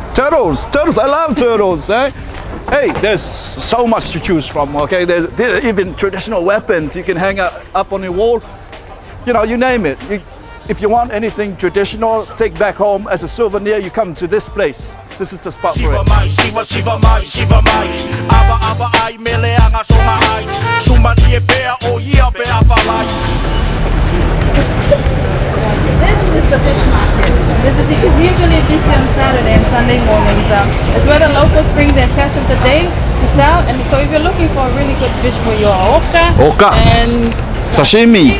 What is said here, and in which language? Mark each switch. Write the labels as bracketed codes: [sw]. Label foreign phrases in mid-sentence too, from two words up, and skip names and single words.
[en] Turtles, I love turtles, eh? Hey, there's so much to choose from, okay? There's even traditional weapons you can hang up on the wall. You know, you name it. If you want anything traditional, take back home as a souvenir, you come to this place. This is the spot for it. Shiva mai, ava ai mele anga songa ai, suma die bea o ia bea valai. This is the fish market. This is usually busy on Saturday and Sunday mornings. It's where the locals bring their catch of the day to sell. And so if you're looking for a really good fish for your oka and Sashimi.